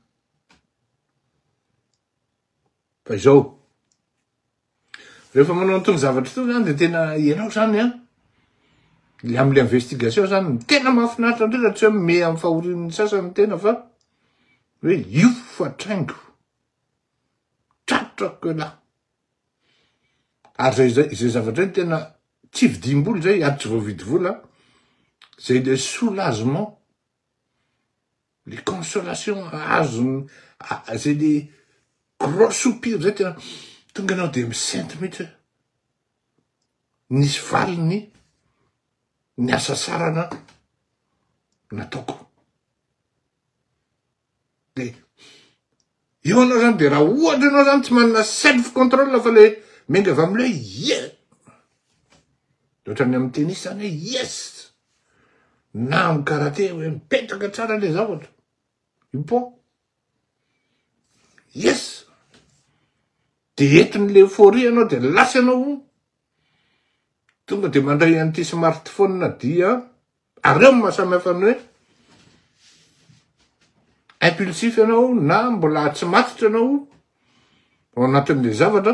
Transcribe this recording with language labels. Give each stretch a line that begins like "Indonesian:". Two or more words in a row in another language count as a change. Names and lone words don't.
Malagasy: Fa izao rehefa manao an'itony zavatra itony zany dia tena ianao zany le am'le investigation zany ny tena mahafinaritra indrindra tsy hoe me amin'ny fahorian'ny sasany tena fa hoe io fatraingo tratrako lahy. Ary zay zavatra ny tena tsy vidimboly zay ary tsy voavidy vola zay
French: le soulagement, les consolations
Malagasy: azony zay
French: le gros soupir
Malagasy: zay tena tonga anao dia misento mihitsy hoe nisy valiny ny asa sarana nataoko. Dia eo anao zany dia raha ohatra anao zany tsy manana
English: self control
Malagasy: fa le menga avy am'le ohatrany amin'ny tennis zany hoe yes na amin'ny karate hoe mipetraka tsara le zavatra ipo yes dia entin'le euphorie anao dia lasa anao tonga dia mandray an'ity smartphone dia ary eo mahasamihafa ny hoe impulsif ianao na mbola tsy matotra ianao ao anatin'le zavatra.